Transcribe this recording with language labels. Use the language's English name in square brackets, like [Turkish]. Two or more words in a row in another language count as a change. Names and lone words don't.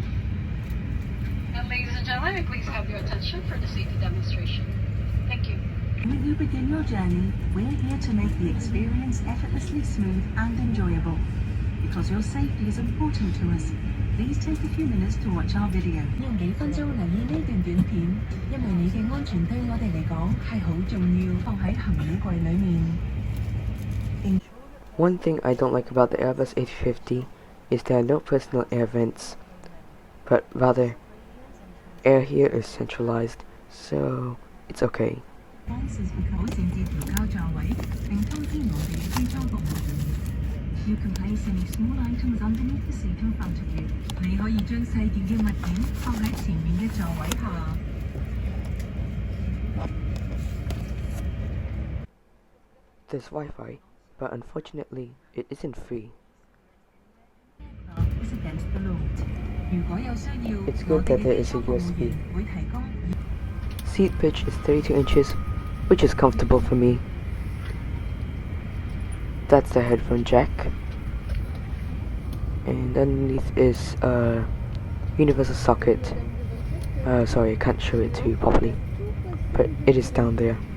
[English] And ladies and gentlemen, please have your attention for the safety demonstration. Thank you. When you begin your journey, we're here to make the experience effortlessly smooth and enjoyable. Because your safety is important to us, please take a few minutes to watch our video. [Cantonese] 用幾分鐘留意呢段短片，因為你嘅安全對我哋嚟講係好重要，放喺行李櫃裡面。 [English] One thing I don't like about the Airbus A350 is there are no personal air vents, but rather, air here is centralized, so it's okay. You can place any small items underneath the seat in front of you. [Cantonese] 你可以將細件嘅物件放喺前面嘅座位下。 [English] There's Wi-Fi, but unfortunately, it isn't free. Is against the load. [Cantonese] 如果有需要， [English] It's [Cantonese] 我 [English] good [Cantonese] 哋 [English] that [Cantonese] 嘅 [English] there [Cantonese] 機 [English] is a [Cantonese] 艙服務 [English] USB. [Cantonese] 員會提供。 [English] Seat pitch is 32 inches, which is comfortable for me. That's the headphone jack. And underneath is a universal socket. Sorry, I can't show it to you properly, but it is down there.